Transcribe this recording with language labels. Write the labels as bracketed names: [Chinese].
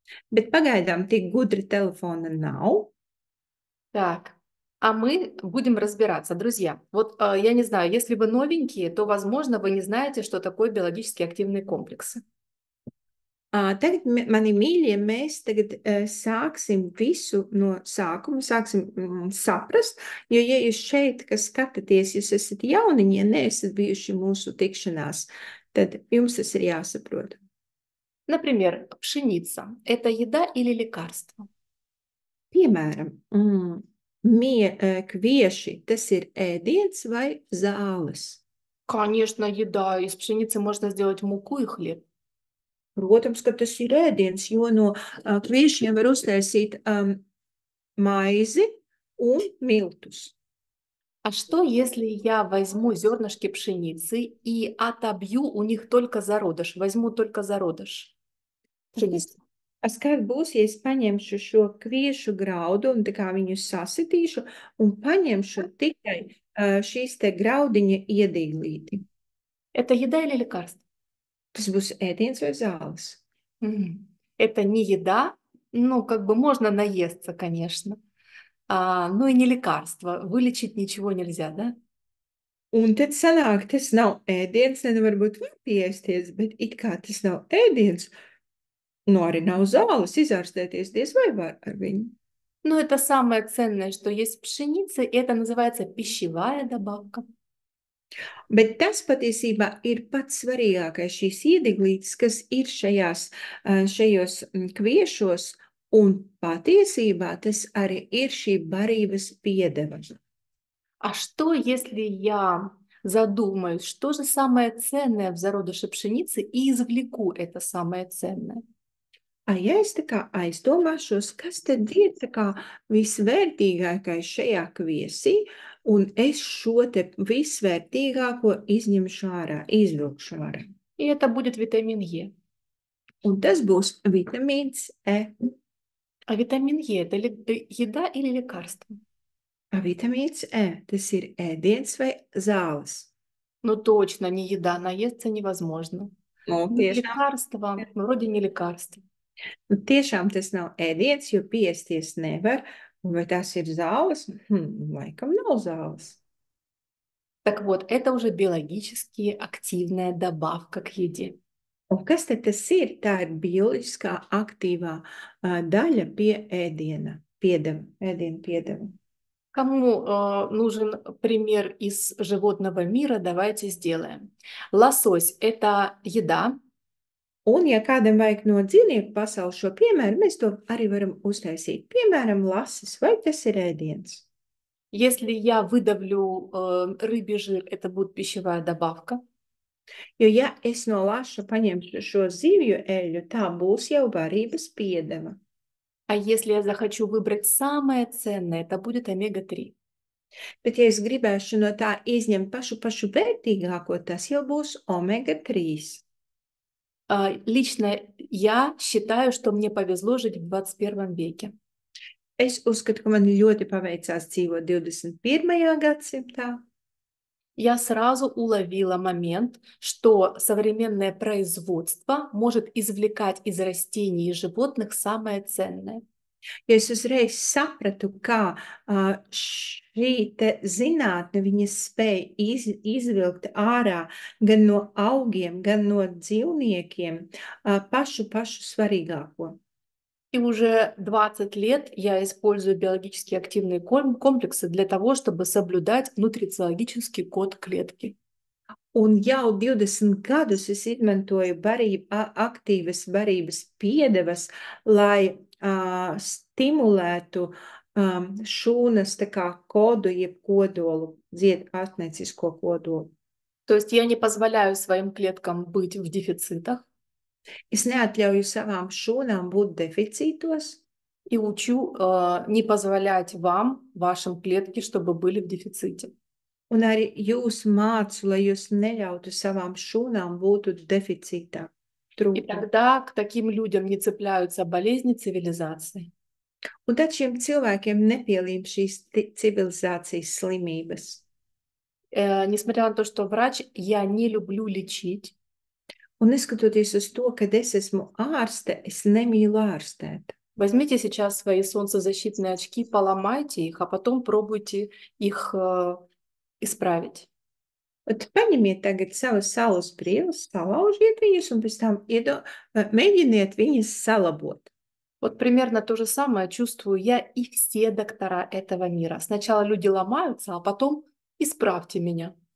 [Latvian] Bet pagaidām tik gudra telefona nav. [Russian] Так, а мы будем разбираться, друзья. Вот я не знаю, если вы новенькие, то, возможно, вы не знаете, что такое биологически активные комплексы. [Latvian] Tagad, mani mīļie, mēs tagad sāksim visu no sākuma, sāksim saprast, jo, ja jūs šeit, kas skatāties, jūs esat jauniņi, ja neesat bijuši mūsu tikšanās, tad jums tas ir jāsaprot. [Russian] Например, пшеница – это еда или лекарство? [Latvian] Piemēram, kvieši, tas ir ēdiens vai zāles? [Russian] Конечно, еда. Из пшеницы можно сделать муку и хлеб. [Latvian] Protams, ka tas ir ēdiens, jo no kviešiem var uztaisīt maizi un miltus. [Russian] А что, если я возьму зернышки пшеницы и отобью у них только зародыш, возьму только зародыш пшеницы? [Latvian] Kad būs, ja es paņemšu šo kviešu graudu un tā kā viņu sasitīšu un paņemšu tikai šīs te graudiņa iedīglīti? [Russian] Это еда или лекарство? [Latvian] Tas būs ēdiens vai zāles? [Russian] Это не еда, ну, как бы можно наесться, конечно, но и не лекарство. Вылечить ничего нельзя, да? [Latvian] Un tad sanāk, tas nav ēdiens, ne varbūt var piesties, bet it kā tas nav ēdiens, nu arī nav zāles, izārstēties diez vai var ar viņu. [Russian] Но это самое ценное, что есть в пшенице, и это называется пищевая добавка. [Latvian] Bet tas patiesībā ir pats svarīgākais šīs iedeglītes, kas ir šajos kviešos, un patiesībā tas arī ir šī barības piedeva. [Russian] А что, если я задумаюсь, что же самое ценное в зародыше пшеницы, и извлеку это самое ценное? [Latvian] Ja es tā kā aizdomāšos, kas tad ir tā kā visvērtīgākais šajā kviesī, un es šo te visvērtīgāko izņemšu ārā, izvilkšu ārā. [Russian] И это будет витамин Е. [Latvian] Un tas būs vitamīns E. [Russian] А витамин Е– это еда или лекарство? [Latvian] Vitamīns E, tas ir ēdiens vai zāles. [Russian] Ну точно, не еда, наесться невозможно. Nu, Не [Latvian] tiešām, [Russian] лекарство, вроде не лекарство. [Latvian] tiešām tas nav ēdiens, jo piesties nevar. Un vai tas ir zāles? Laikam nav zāles. [Russian] Так вот, это уже биологически активная добавка к еде. [Latvian] Un kas tad tas ir? Tā ir bioloģiskā aktīvā daļa pie ēdiena piedeva. [Russian] Кому нужен пример из животного мира, давайте сделаем. Лосось– это еда. [Latvian] Un, ja kādam vajag no dzīvnieku pasaules šo piemēru, mēs to arī varam uztaisīt. Piemēram, lasis, vai tas ir ēdiens? [Russian] Если я выдавлю рыбий жир, это будет пищевая добавка. [Latvian] Jo, ja es no laša paņemšu šo zivju eļļu, tā būs jau barības piedeva. [Russian] А если я захочу выбрать самое ценное, это будет омега-3. [Latvian] Bet, ja es gribēšu no tā izņemt pašu vērtīgāko, tas jau būs omega-3. [Russian] Лично я считаю, что мне повезло жить в 21 веке. [Latvian] Es uzskatu, ka man ļoti paveicās dzīvot 21. gadsimtā. [Russian] Я сразу уловила момент, что современное производство может извлекать из растений и животных самое ценное. [Latvian] Jo es uzreiz sapratu, kā šī te zinātne viņas spēja izvilkt ārā gan no augiem, gan no dzīvniekiem pašu svarīgāko. [Russian] И уже 20 лет я использую биологически активные комплексы для того, чтобы соблюдать нутрициологический код клетки. [Latvian] Un jau 20 gadus es izmantoju aktīvas barības piedevas, lai stimulētu šūnas tā kā kodu, jeb kodolu, atnecisko kodolu. [Russian] То есть я не позволяю своим клеткам быть в дефицитах. [Latvian] Es neatļauju savām šūnām būt deficītos. [Russian] И учу не позволять вам, вашим клетке, чтобы были в дефиците. [Latvian] Un arī jūs mācu, lai jūs neļautu savām šūnām būt deficītā. [Russian] И тогда к таким людям не цепляются болезни цивилизации. [Latvian] Un tad šiem cilvēkiem nepielīp šīs civilizācijas slimības. [Russian] Несмотря на то, что врач, я не люблю лечить. [Latvian] Un neskatoties uz to, ka es esmu ārste, es nemīlu ārstēt. [Russian] Возьмите сейчас свои солнцезащитные очки, поломайте их, а потом пробуйте их исправить. [Latvian] Paņemiet tagad savas saules brilles, salaužiet viņas un pēc tam mēģiniet viņas salabot. [Russian] Вот примерно то же самое чувствую я и все доктора этого мира. Сначала люди ломаются, а потом исправьте меня.